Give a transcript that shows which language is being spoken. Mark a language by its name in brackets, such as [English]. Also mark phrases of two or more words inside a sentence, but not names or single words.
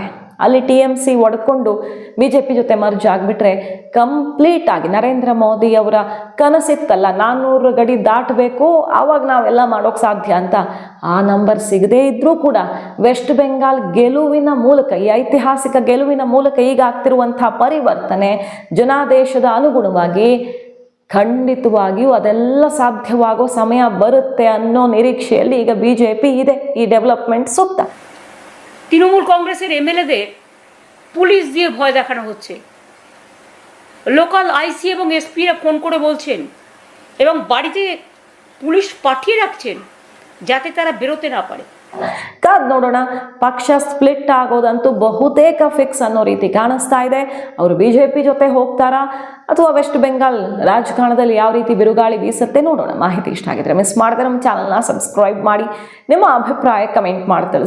[Kannada] ಅಲ್ಲಿ TMC ಒಡ್ಕೊಂಡು BJP ಜೊತೆ ಮರ್ಜ್ ಆಗಿಬಿಟ್ರೆ ಕಂಪ್ಲೀಟ್ ಆಗಿ ನರೇಂದ್ರ ಮೋದಿ ಅವರ ಕನಸಿತ್ತಲ್ಲ 400 ಗಡಿ ದಾಟಬೇಕು, ಆವಾಗ ನಾವೆಲ್ಲ ಮಾಡೋಕ್ಕೆ ಸಾಧ್ಯ ಅಂತ, ಆ ನಂಬರ್ ಸಿಗದೇ ಇದ್ದರೂ ಕೂಡ ವೆಸ್ಟ್ ಬೆಂಗಾಲ್ ಗೆಲುವಿನ ಮೂಲಕ, ಈ ಐತಿಹಾಸಿಕ ಗೆಲುವಿನ ಮೂಲಕ ಈಗ ಆಗ್ತಿರುವಂಥ ಪರಿವರ್ತನೆ ಜನಾದೇಶದ ಅನುಗುಣವಾಗಿ ಖಂಡಿತವಾಗಿಯೂ ಅದೆಲ್ಲ সাধ্যವಾಗೋ ಸಮಯ ಬರುತ್ತೆ ಅನ್ನೋ ನಿರೀಕ್ಷೆಯಲ್ಲಿ ಈಗ BJP ಇದೆ ಈ ಡೆವಲಪ್ಮೆಂಟ್ ಸುತ್ತ। [Bangla] তৃণমূল কংগ্রেসের MLAদের পুলিশ দিয়ে ভয় দেখানো হচ্ছে। লোকাল আইসি এবং এসপিরা ফোন করে বলছেন এবং বাড়িতে পুলিশ পাঠিয়ে রাখছেন যাতে তারা ಬೆರೋತೆ না পারে. [Kannada] ಕಾದ್ ನೋಡೋಣ. ಪಕ್ಷ ಸ್ಪ್ಲಿಟ್ ಆಗೋದಂತೂ ಬಹುತೇಕ ಫಿಕ್ಸ್ ಅನ್ನೋ ರೀತಿ ಕಾಣಿಸ್ತಾ ಇದೆ. ಅವರು ಬಿಜೆಪಿ ಜೊತೆ ಹೋಗ್ತಾರಾ ಅಥವಾ ವೆಸ್ಟ್ ಬೆಂಗಾಲ್ ರಾಜಕಾರಣದಲ್ಲಿ ಯಾವ ರೀತಿ ಬಿರುಗಾಳಿ ಬೀಸುತ್ತೆ ನೋಡೋಣ. ಮಾಹಿತಿ ಇಷ್ಟ ಆಗಿದ್ರೆ ಮಿಸ್ ಮಾಡಿದ್ರೆ ನಮ್ಮ ಚಾನಲ್ನ ಸಬ್ಸ್ಕ್ರೈಬ್ ಮಾಡಿ, ನಿಮ್ಮ ಅಭಿಪ್ರಾಯ ಕಮೆಂಟ್ ಮಾಡಿ ತಿಳಿಸಿ.